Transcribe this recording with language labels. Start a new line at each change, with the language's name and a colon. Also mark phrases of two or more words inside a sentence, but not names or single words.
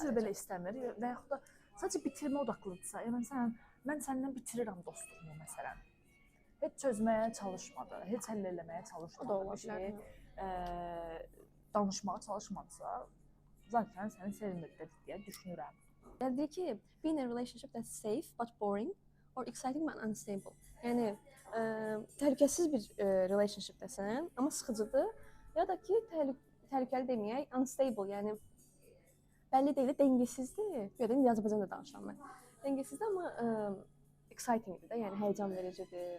Azerbaijani: Üzr belə istəmir və yaxud da sadəcə bitirmə odaqlıdırsa, yəni mən səndən bitirirəm dostluğumu məsələn. Heç çözməyə çalışmadı, heç həll eləməyə çalışmadı, bir şey danışmağa çalışmadısa, zaten səni sevmirdir deyə düşünürəm. Yəni deyir ki,
English: be in a relationship that's safe but boring or exciting but unstable.
Azerbaijani: Yəni təhlükəsiz bir relationshipdəsən, amma sıxıcıdır, ya da ki, təhlükəli deməyək, unstable, yəni bəlli deyil, dəngesizdir. Ya da indi Azərbaycanda danışıram mən. Dəngesizdir, amma excitingdir də, yəni həyəcan vericidir.